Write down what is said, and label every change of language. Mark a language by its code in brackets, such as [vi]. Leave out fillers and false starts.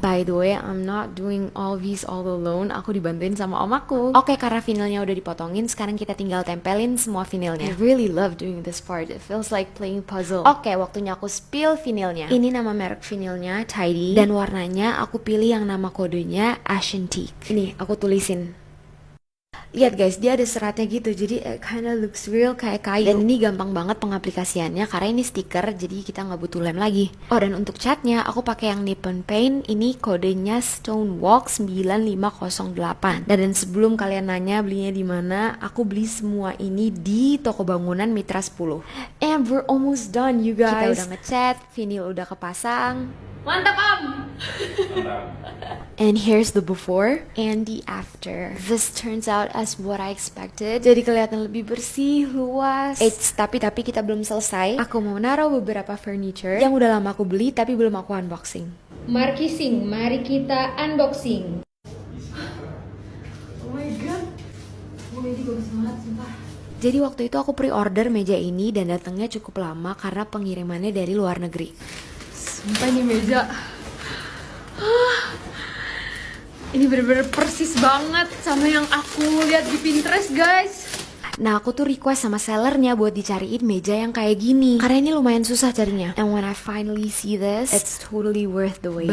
[en] By the way, I'm not doing all these all alone. Aku dibantuin sama om aku. [id] Oke, karena vinilnya udah dipotongin, sekarang kita tinggal tempelin semua vinilnya. I really love doing this part. [en] It feels like playing puzzle. [id] Oke, waktunya aku spill vinilnya. Ini nama merek vinilnya, Tidy. Dan warnanya aku pilih yang nama kodenya Ashantique. Ini aku tulisin. Lihat guys, dia ada seratnya gitu, jadi kinda looks real kayak kayu. Dan ini gampang banget pengaplikasiannya karena ini stiker, jadi kita nggak butuh lem lagi. Oh, dan untuk catnya aku pakai yang Nippon Paint. Ini kodenya Stonewalk 9508. Dan sebelum kalian nanya belinya di mana, aku beli semua ini di toko bangunan Mitra 10. And we're almost done you guys. Kita udah ngecat, vinyl udah kepasang. Mantap om. [en] And here's the before and the after. This turns out as what I expected. [id] Jadi kelihatan lebih bersih, luas. Tapi kita belum selesai. Aku mau naruh beberapa furniture yang udah lama aku beli tapi belum aku unboxing. Markising, mari kita unboxing. Jadi waktu itu aku pre-order meja ini dan datangnya cukup lama karena pengirimannya dari luar negeri. Sumpah ini meja. Ini bener-bener persis banget sama yang aku lihat di Pinterest, guys. Nah, aku tuh request sama sellernya buat dicariin meja yang kayak gini karena ini lumayan susah carinya. [en] And when I finally see this, it's totally worth the wait.